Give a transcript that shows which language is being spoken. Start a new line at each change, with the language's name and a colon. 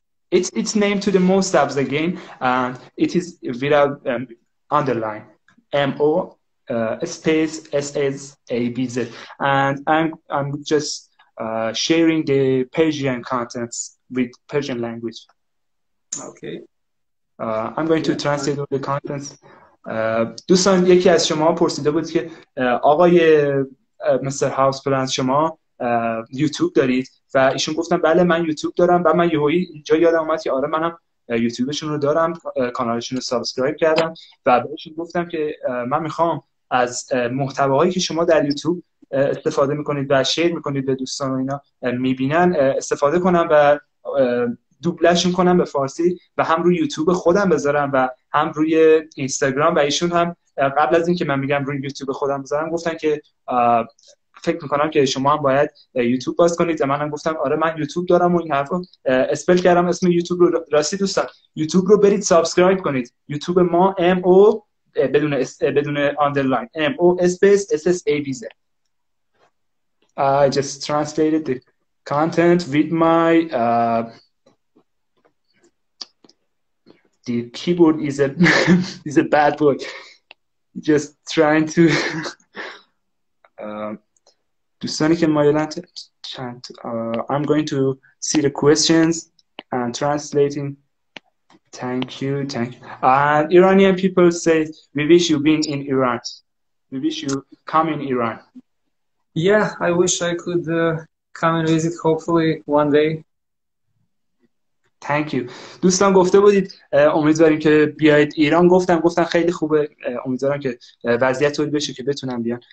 English: It's named to the Mostabs again, and it is without underline. MO space SSABZ, and I'm just sharing the Persian contents with Persian language. Okay. I'm going to translate all the contents.
Persian: دوستان یکی از شما پرسیده بود که آقای مستر هاوس پلنت شما یوتیوب دارید و ایشون گفتن بله من یوتیوب دارم و من یهویی اینجا یادم اومد که آره منم یوتیوبشون رو دارم، کانالشون رو سابسکرایب کردم و بهشون گفتم که من میخوام از محتواهایی که شما در یوتیوب استفاده میکنید و شیر میکنید به دوستان و اینا میبینن استفاده کنم و دوبلشون کنم به فارسی و هم روی یوتیوب خودم بذارم و هم روی اینستاگرام. و ایشون هم قبل از اینکه من میگم روی یوتیوب خودم بذارم گفتن که فکر میکنم که شما هم باید یوتیوب باز کنید و منم گفتم آره من یوتیوب دارم و این حرفو اسپل کردم اسم یوتیوب رو. راستی دوستان یوتیوب رو برید سابسکرایب کنید. یوتیوب ما MO بدون آندرلاین MO space SSABZ.
English: I just translated the content with my the keyboard is a bad word. Just trying to
Persian: دوستانی که مایلن چند
English: I'm going to see the questions and translating. Thank you. Iranian people say we wish you been in Iran. We wish you come in Iran. Yeah, I wish I could come and visit hopefully one day. Thank you.
Persian: دوستان گفته بودید امیدواریم که بیاید ایران. گفتن خیلی خوبه. امیدوارم که وضعیت طوری بشه که بتونم بیان.